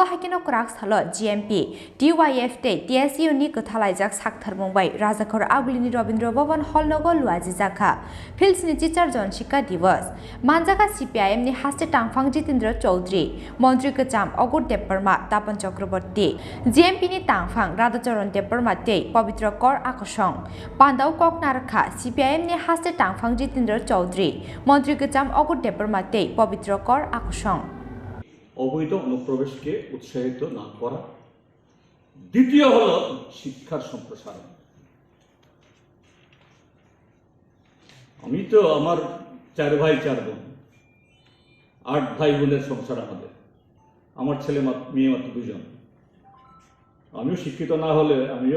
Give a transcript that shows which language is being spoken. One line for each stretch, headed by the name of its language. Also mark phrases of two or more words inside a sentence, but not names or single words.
Kok Borok: hakino Kraksalo GMP TYF te TSU ni kuthalajak sakthar Mumbai Rajakhor Agulini Rabindra Bhavan Hallnago luaji jakha Phils ni chichar Jonshika Divas Manjaka CPIM ni haste tangphang Jitendra Chaudhary Mantri Kacham Agur Deparma Tapan Chakraborty GMP ni tangphang Radhacharan Deparma te Pavitra Kor Akoshong Pandau Kok Narakha CPIM ni haste tangphang Jitendra Chaudhary Mantri Kacham Agur Deparma te Pavitra Kor Akoshong
Bangla: অবৈধ অনুপ্রবেশকে উৎসাহিত না করা দ্বিতীয় হলো শিক্ষার সম্প্রসারণ আমি তো আমার 4 ভাই 4 বোন 8 ভাই বোনের সংসার আমাদের আমার ছেলে মেয়ে মাত্র 2 জন আমিও শিক্ষিত না হলে আমিও